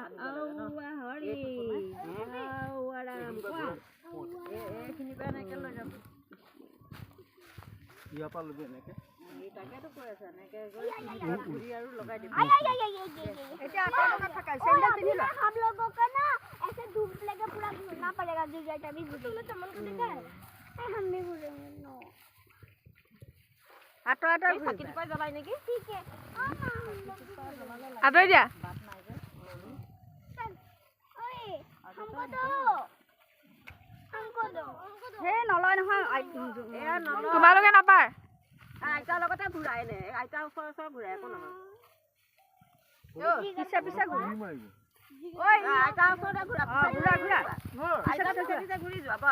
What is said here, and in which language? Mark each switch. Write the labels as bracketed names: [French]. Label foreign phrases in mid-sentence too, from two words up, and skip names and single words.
[Assamese] এইখিনিৰ পৰা এনেকৈ লৈ যাব ইয়াৰ পৰা ল'বি এনেকে তাকেতো কৈ আছে এনেকৈ ঘূৰি আৰু লগাই দিব [Hindi] ये [Assamese] এতিয়া আঁতৰ লগত থাকা চেণ্ডেল পিন্ধি লোৱা [Hindi] हम लोगों का ना ऐसे धूप लेके पूरा घूमना पड़ेगा जो जैसा भी घूमेंगे चमन को देखा है हम भी घूमेंगे नो [Assamese] আঁতৰ আঁতৰ চাকি দুপাই জ্বলাই নেকি [Hindi] ठीक है [Assamese] আঁতৰি দিয়া [Hindi] चल ओए हमको दो [Assamese] সেই নলয় নহয় এয়া নলয় তোমালোকে নাপায় আইতাৰ লগতে ঘূৰাই নে আইতাৰ ওচৰ ঘূৰাই একো নহয় পিছে পিছে ঘূৰা ঐ আইতাৰ ওচৰতে ঘূৰা আইতাৰ পিছে ঘূৰি যোৱা বছ